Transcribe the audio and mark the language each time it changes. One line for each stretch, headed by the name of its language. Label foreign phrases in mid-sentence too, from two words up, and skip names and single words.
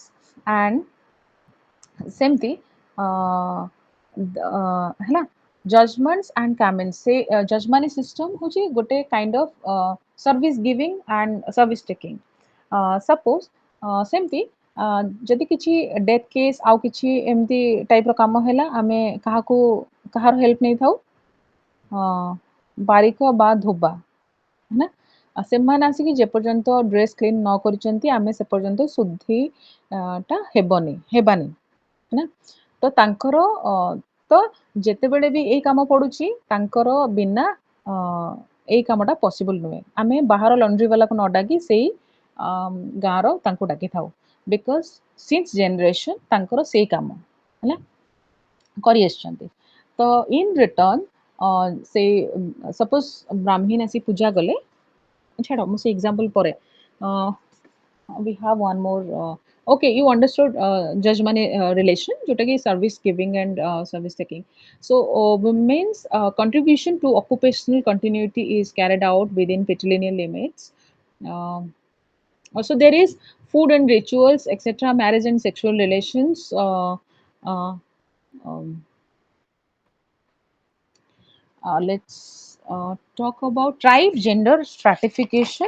Odia: ଆଣ୍ଡ ସେମିତି ହେଲା,
English: judgments and kamins,
Odia: ସେ
English: jajmani system
Odia: ହେଉଛି ଗୋଟେ
English: kind of service giving and service taking.
Odia: ସପୋଜ ସେମିତି ଯଦି କିଛି
English: death case
Odia: ଆଉ କିଛି ଏମିତି ଟାଇପ୍ର କାମ ହେଲା, ଆମେ କାହାକୁ କାହାର ହେଲ୍ପ ନେଇଥାଉ? ବାରିକ ବା ଧୋବା,
Hindi: है ना?
Odia: ସେମାନେ ଆସିକି ଯେପର୍ଯ୍ୟନ୍ତ
English: dress clean
Odia: ନ କରିଛନ୍ତି ଆମେ ସେ ପର୍ଯ୍ୟନ୍ତ ଶୁଦ୍ଧି ଟା ହେବାନି, ନା? ତ ତାଙ୍କର ତ ଯେତେବେଳେ ବି ଏଇ କାମ ପଡୁଛି ତାଙ୍କର ବିନା ଏଇ କାମଟା ପସିବଲ ନୁହେଁ। ଆମେ ବାହାର ଲଣ୍ଡ୍ରି ବାଲାକୁ ନ ଡାକି ସେଇ ଗାଁର ତାଙ୍କୁ ଡାକିଥାଉ,
English: because since generation
Odia: ତାଙ୍କର ସେଇ କାମ ହେଲା କରି ଆସିଛନ୍ତି। ତ
English: in return
Odia: ସେ ସପୋଜ ବ୍ରାହ୍ମୀଣ ଆସି ପୂଜା କଲେ, ଛାଡ଼ ମୁଁ ସେ ଏକ୍ସାମ୍ପଲ ପରେ,
English: we have one more, okay, you understood judge money relation jota ki service giving and service taking. So women's contribution to occupational continuity is carried out within patrilineal limits. Um, Also there is food and rituals, etc., marriage and sexual relations, uh, um, let's talk about tribe gender stratification.